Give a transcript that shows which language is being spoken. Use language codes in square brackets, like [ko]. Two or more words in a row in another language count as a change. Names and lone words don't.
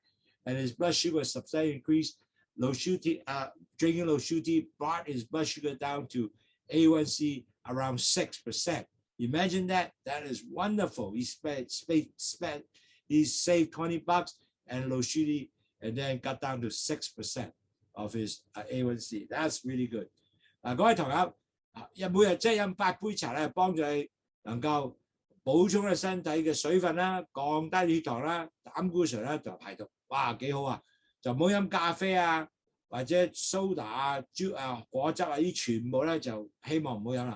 [en] And his blood sugar substantially increased. Lowsutea, drinking Lowsutea brought his blood sugar down to A1C around 6%. Imagine that. That is wonderful. He saved $20 and Lowsutea and then got down to 6% of his A1C. That's really good. [yue] 各位朋友，每日即係飲8杯茶咧，幫助你能夠補充你身體嘅水分啦，降低血糖啦，膽固醇啦，同埋排毒，哇幾好啊！就唔好飲咖啡啊，或者蘇打啊、果汁啊，呢全部咧就希望唔好飲啦。